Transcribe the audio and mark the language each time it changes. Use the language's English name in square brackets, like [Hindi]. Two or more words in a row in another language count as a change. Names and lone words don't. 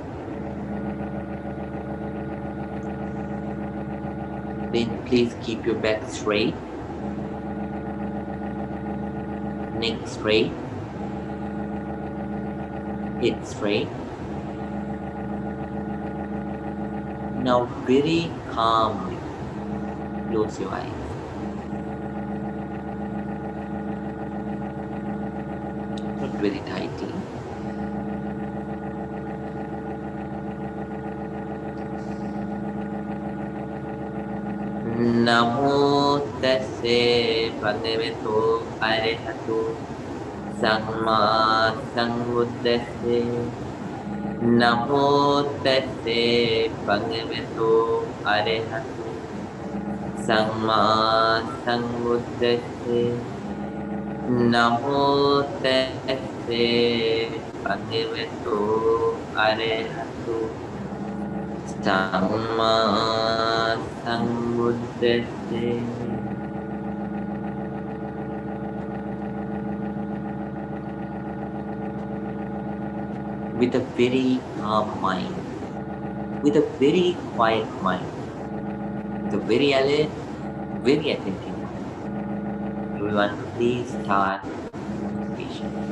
[English] Then please keep your back straight, neck straight, head straight. Now very calmly close your eyes. Not very tightly. [Pali] Namo tassa bhagavato arahato samma sambuddhassa. Namo tassa bhagavato arahato samma sambuddhassa. Namo tassa bhagavato arahato samma sambuddhassa. [English] With a very calm mind, with a very quiet mind, with a very alert, very attentive mind, everyone please start meditation.